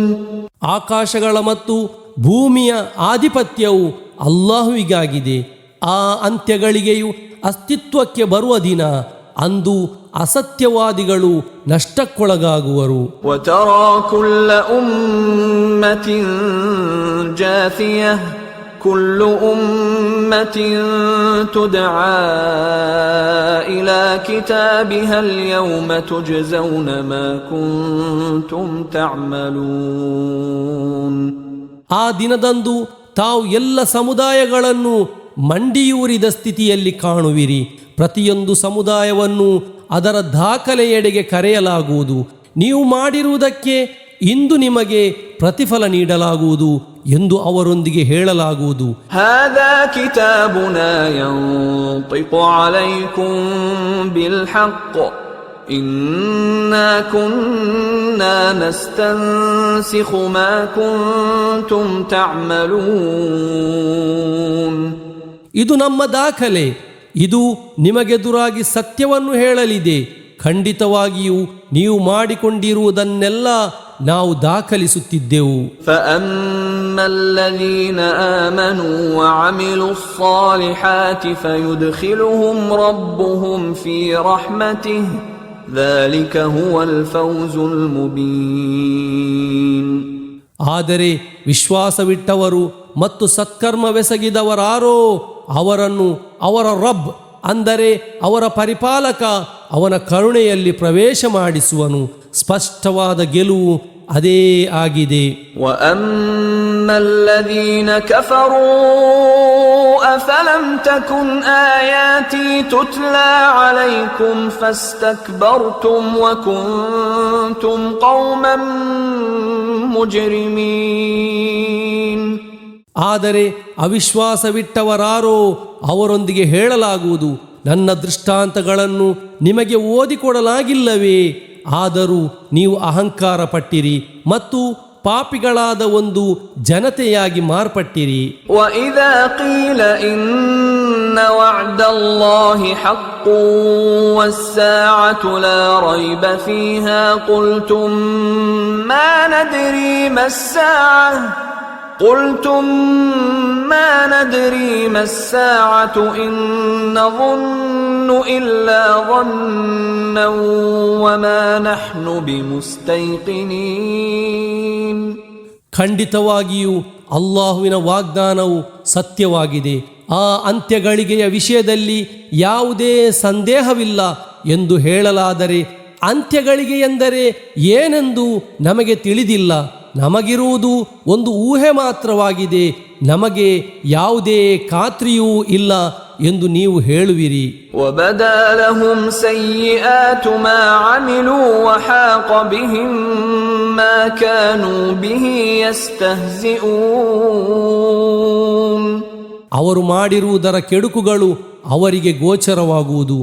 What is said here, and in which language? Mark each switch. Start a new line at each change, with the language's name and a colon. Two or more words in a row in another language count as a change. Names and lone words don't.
Kannada: ಆಕಾಶಗಳ ಮತ್ತು ಭೂಮಿಯ ಆಧಿಪತ್ಯವು ಅಲ್ಲಾಹುವಿಗಾಗಿದೆ. ಆ ಅಂತ್ಯಗಳಿಗೆಯು ಅಸ್ತಿತ್ವಕ್ಕೆ ಬರುವ ದಿನ, ಅಂದು ಅಸತ್ಯವಾದಿಗಳು ನಷ್ಟಕ್ಕೊಳಗಾಗುವರು.
Arabic: وترى كل أمة جاثية كل أمة تدعى إلى كتابها اليوم تجزون ما كنتم تعملون.
Kannada: ಆ ದಿನದಂದು ತಾವು ಎಲ್ಲ ಸಮುದಾಯಗಳನ್ನು ಮಂಡಿಯೂರಿದ ಸ್ಥಿತಿಯಲ್ಲಿ ಕಾಣುವಿರಿ. ಪ್ರತಿಯೊಂದು ಸಮುದಾಯವನ್ನು ಅದರ ದಾಖಲೆಯೆಡೆಗೆ ಕರೆಯಲಾಗುವುದು. ನೀವು ಮಾಡಿರುವುದಕ್ಕೆ ಇಂದು ನಿಮಗೆ ಪ್ರತಿಫಲ ನೀಡಲಾಗುವುದು ಎಂದು ಅವರೊಂದಿಗೆ ಹೇಳಲಾಗುವುದು.
Arabic: هذا كتابنا ينطق عليكم بالحق إنا كنا نستنسخ ما كنتم تعملون.
Kannada: ಇದು ನಮ್ಮ ದಾಖಲೆ, ಇದು ನಿಮಗೆದುರಾಗಿ ಸತ್ಯವನ್ನು ಹೇಳಲಿದೆ. ಖಂಡಿತವಾಗಿಯೂ ನೀವು ಮಾಡಿಕೊಂಡಿರುವುದನ್ನೆಲ್ಲ ನಾವು ದಾಖಲಿಸುತ್ತಿದ್ದೆವು.
Arabic: فأما الذين آمنوا وعملوا الصالحات فيدخلهم ربهم في رحمته ذلك هو الفوز المبين.
Kannada: ಆದರೆ ವಿಶ್ವಾಸವಿಟ್ಟವರು ಮತ್ತು ಸತ್ಕರ್ಮವೆಸಗಿದವರಾರೋ ಅವರನ್ನು ಅವರ ರಬ್ ಅಂದರೆ ಅವರ ಪರಿಪಾಲಕ ಅವನ ಕರುಣೆಯಲ್ಲಿ ಪ್ರವೇಶ ಮಾಡಿಸುವನು. ಸ್ಪಷ್ಟವಾದ ಗೆಲುವು ಅದೇ ಆಗಿದೆ.
Arabic: وَأَمَّا الَّذِينَ كَفَرُوا أَفَلَمْ تَكُنْ آيَاتِي تُتْلَى عَلَيْكُمْ فَاسْتَكْبَرْتُمْ وَكُنْتُمْ قَوْمًا مُجْرِمِينَ.
Kannada: ಆದರೆ ಅವಿಶ್ವಾಸವಿಟ್ಟವರಾರೋ ಅವರೊಂದಿಗೆ ಹೇಳಲಾಗುವುದು, ನನ್ನ ದೃಷ್ಟಾಂತಗಳನ್ನು ನಿಮಗೆ ಓದಿಕೊಡಲಾಗಿಲ್ಲವೇ? ಆದರೂ ನೀವು ಅಹಂಕಾರ ಪಟ್ಟಿರಿ ಮತ್ತು ಪಾಪಿಗಳಾದ ಒಂದು ಜನತೆಯಾಗಿ ಮಾರ್ಪಟ್ಟಿರಿ.
Arabic: وَإِذَا قِيلَ إِنَّ وَعْدَ اللَّهِ حَقٌّ وَالسَّاعَةُ لَا رَيْبَ فِيهَا قُلْتُمْ مَا نَدْرِي مَا السَّاعَةُ إِن نَّظُنُّ إِلَّا ظَنًّا وَمَا نَحْنُ بِمُسْتَيْقِنِينَ.
Kannada: ಖಂಡಿತವಾಗಿಯೂ ಅಲ್ಲಾಹುವಿನ ವಾಗ್ದಾನವು ಸತ್ಯವಾಗಿದೆ. ಆ ಅಂತ್ಯಗಳಿಗೆಯ ವಿಷಯದಲ್ಲಿ ಯಾವುದೇ ಸಂದೇಹವಿಲ್ಲ ಎಂದು ಹೇಳಲಾದರೆ ಅಂತ್ಯಗಳಿಗೆ ಎಂದರೆ ಏನೆಂದು ನಮಗೆ ತಿಳಿದಿಲ್ಲ. ನಮಗಿರುವುದು ಒಂದು ಊಹೆ ಮಾತ್ರವಾಗಿದೆ, ನಮಗೆ ಯಾವುದೇ ಖಾತ್ರಿಯೂ ಇಲ್ಲ ಎಂದು ನೀವು ಹೇಳುವಿರಿ.
Arabic: وَبَدَا لَهُمْ سَيِّئَاتُ مَا عَمِلُوا وَحَاقَ بِهِمْ مَا كَانُوا بِهِ يَسْتَهْزِئُونَ.
Kannada: ಅವರು ಮಾಡಿರುವುದರ ಕೆಡುಕುಗಳು ಅವರಿಗೆ ಗೋಚರವಾಗುವುದು.